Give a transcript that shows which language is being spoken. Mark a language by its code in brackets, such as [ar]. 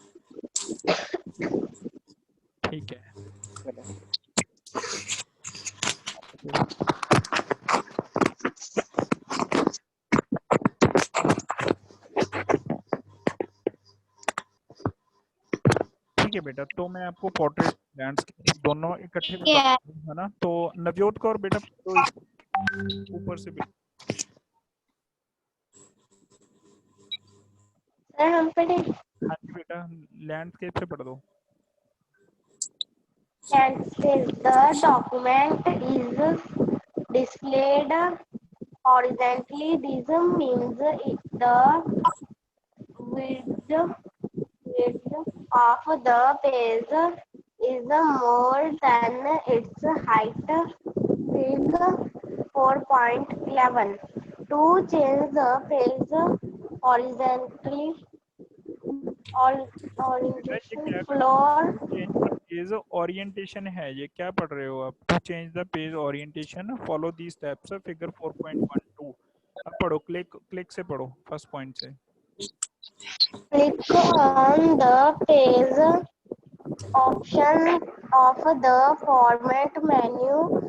[hi] ठीक है चलो ठीक है बेटा, तो मैं आपको पोर्ट्रेट लैंडस्केप दोनों इकट्ठे बता है ना। तो नवजोत कौर बेटा तो ऊपर से सर हम पढ़े हाँ जी बेटा लैंडस्केप से पढ़ दो। [en] cancel. The document is displayed horizontally. This means the width of the page is more than its height. Click 4.11 to change the page horizontally. [hi] बेटा ये [en] floor. Change the page orientation है, [hi] ये क्या पढ़ रहे हो आप? [en] To change the page orientation follow the steps figure 4.12। [hi] अब पढ़ो, क्लिक क्लिक से पढ़ो, फर्स्ट पॉइंट से। [en] Click on the page option of the format menu.